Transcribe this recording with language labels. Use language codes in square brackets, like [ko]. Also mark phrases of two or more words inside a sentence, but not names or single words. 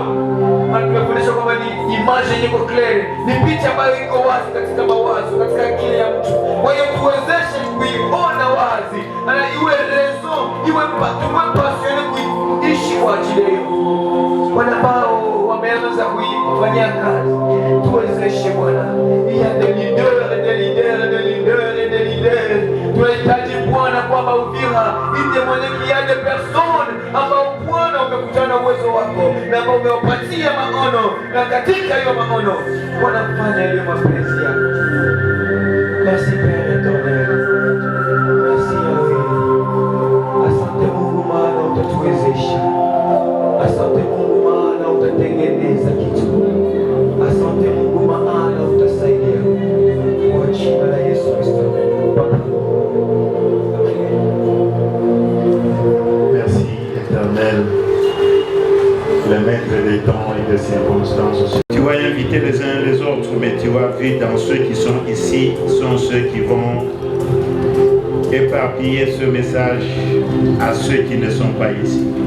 [sw] Maana tumefundishwa kwamba ni image iko clear, ni picha ambayo iko wazi katika mawazo, katika akili ya mtu. Kwa hiyo tuwezeshe kuiona wazi, na iwe rezo, iwe passion kuishi kwa ajili yao. Wale ambao wameanza kuifanyia kazi, tuwezeshe Bwana. [fr] Il y a des leaders. [sw] Tunahitaji Bwana kwamba Uvira itemwone [fr] qu'il y a des personnes [sw] ambao Bwana umekutana uwezo wako na ambao umewapatia maono, na katika hiyo maono wanafanya ile mapenzi yako. [fr] Merci Père éternel. Merci Yahweh. [sw] Asante Mungu maana utatuwezesha. Asante Mungu maana utatengeneza kitu. Asante Mungu maana utasaidia. Kwa jina la Yesu Kristo. [fr] Merci Éternel, le maître des temps et des circonstances. Tu vas inviter les uns les autres, mais tu vas vu dans ceux qui sont ici, sont ceux qui vont éparpiller ce message à ceux qui ne sont pas ici.